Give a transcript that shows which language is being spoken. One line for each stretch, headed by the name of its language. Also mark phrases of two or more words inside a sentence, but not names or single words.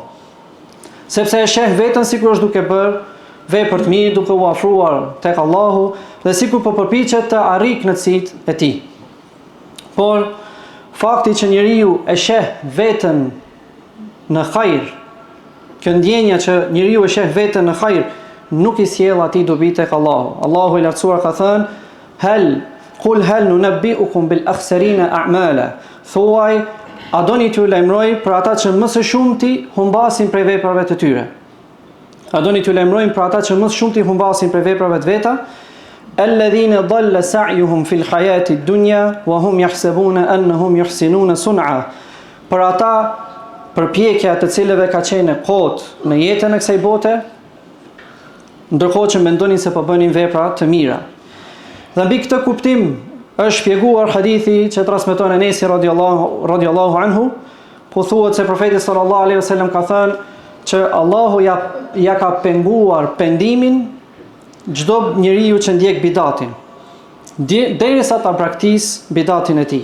Albanian: Sepse e sheh veten sikur është duke bërë vepër të mirë, duke u afruar tek Allahu dhe sikur po përpiqet të arrijë kënaqësitë e tij. Por fakti që njeriu e sheh veten në hajër, kjo ndjenja që njeriu e sheh veten në hajër, nuk i sjell atij dobi tek Allahu. Allahu i lartësuar ka thënë:
Arabic: "قل هل ننبئكم بالأخسرين أعمالا",
Albanian: thuaj, a doni t'ju lajmëroj për ata që më së shumti humbasin prej veprave të tyre? A doni t'ju lajmërojmë për ata që më së shumti humbasin prej veprave të veta?
Arabic: الذين ضل سعيهم في الحياة الدنيا وهم يحسبون أنهم يحسنون صنعا.
Albanian: Për ata përpjekja të cilëve ka qenë kot në jetën e kësaj bote, ndërkohë që mendonin se po bënin vepra të mira. Dhe mbi këtë kuptim është shpjeguar hadithi që transmeton Enesi
Arabic: رضي الله عنه,
Albanian: po thuhet se profeti
Arabic: صلى الله عليه وسلم
Albanian: ka thënë që Allahu ja ka penguar pendimin çdo njeriu që ndjek bidatin, derisa ta praktis bidatin e tij.